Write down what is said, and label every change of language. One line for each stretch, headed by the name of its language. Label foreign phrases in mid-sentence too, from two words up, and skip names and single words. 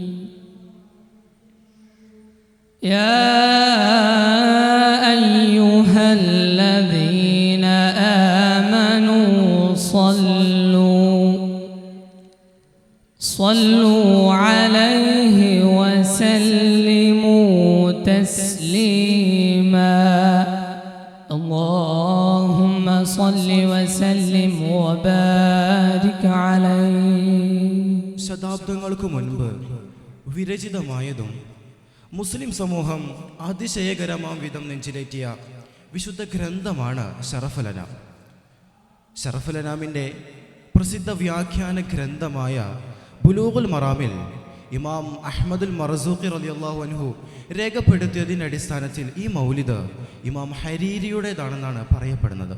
Arabic: يا أيها الذين آمنوا صلوا عليه وسلموا تسليما. اللهم صل وسلم وبارك عليه.
Malayalam: ശതാബ്ദങ്ങൾക്ക് മുൻപ് വിരചിതമായതും മുസ്ലിം സമൂഹം അതിശയകരമാം വിധം നെഞ്ചിലേറ്റിയ വിശുദ്ധ ഗ്രന്ഥമാണ് ശറഫുൽ-അനാം. ശറഫുൽ-അനാമിൻ്റെ പ്രസിദ്ധ വ്യാഖ്യാന ഗ്രന്ഥമായ ബുലൂഗുൽ മറാമിൽ ഇമാം അഹ്മദുൽ മർസൂഖി
Arabic: رضي الله عنه
Malayalam: രേഖപ്പെടുത്തിയതിൻ്റെ അടിസ്ഥാനത്തിൽ ഈ മൗലിദ് ഇമാം ഹരീരിയുടേതാണെന്നാണ് പറയപ്പെടുന്നത്.